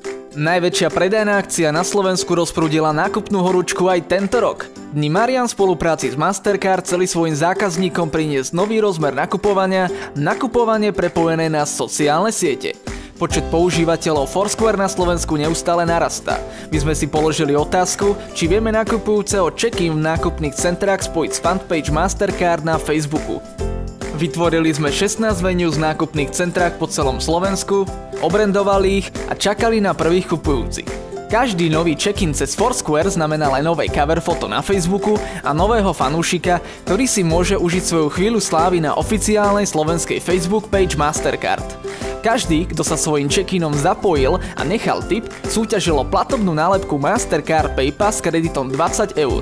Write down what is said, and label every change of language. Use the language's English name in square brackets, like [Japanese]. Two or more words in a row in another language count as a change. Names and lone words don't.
[Slovak] Najväčšia predajná akcia na Slovensku rozprúdila nákupnú horúčku aj tento rok. Dni Marian v spolupráci s Mastercard chceli svojim zákazníkom priniesť nový rozmer nakupovanie prepojené na sociálne siete. Počet používateľov Foursquare na Slovensku neustále narastá. My sme si položili otázku, či vieme nakupujúceho check-in v nákupných centrách spojiť s fanpage Mastercard na Facebooku. Vytvorili sme 16 venues v nákupných centrách po celom Slovensku, obrandovali ich a čakali na prvých kupujúcich. Každý nový check-in cez Foursquare znamená len nové cover foto na Facebooku a nového fanúšika, ktorý si môže užiť svoju chvíľu slávy na oficiálnej slovenskej Facebook page Mastercard. Každý, kto sa svojím check-inom zapojil a nechal tip, súťažil o platobnú nálepku Mastercard PayPass s kreditom 20 €.